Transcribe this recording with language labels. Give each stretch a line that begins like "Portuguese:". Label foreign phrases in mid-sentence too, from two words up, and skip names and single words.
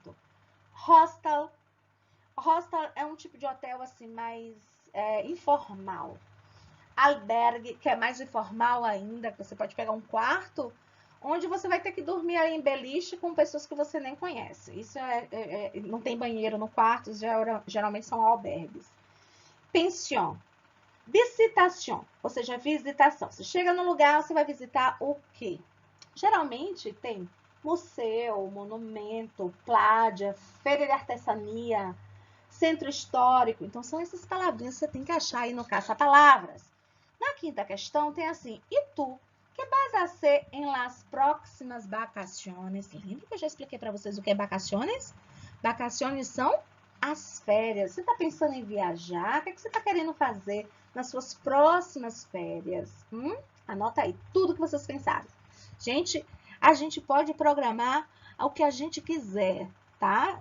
Portuguese: Hostel é um tipo de hotel assim mais informal. Albergue, que é mais informal ainda, que você pode pegar um quarto onde você vai ter que dormir aí em beliche com pessoas que você nem conhece. Isso não tem banheiro no quarto, geralmente são albergues.
Spanish: Pension. Visitation,
Portuguese: ou seja, visitação. Você chega no lugar, você vai visitar o quê? Geralmente tem museu, monumento, plágia, feira de artesania, centro histórico. Então, são essas palavrinhas que você tem que achar aí no caça-palavras. Na quinta questão, tem assim, e tu?
Spanish: Que vas a hacer en las próximas vacaciones?
Portuguese: Lembra que eu já expliquei para vocês o que é vacaciones? Vacaciones são as férias. Você está pensando em viajar? O que você está querendo fazer nas suas próximas férias? Anota aí tudo que vocês pensaram. Gente, a gente pode programar o que a gente quiser, tá?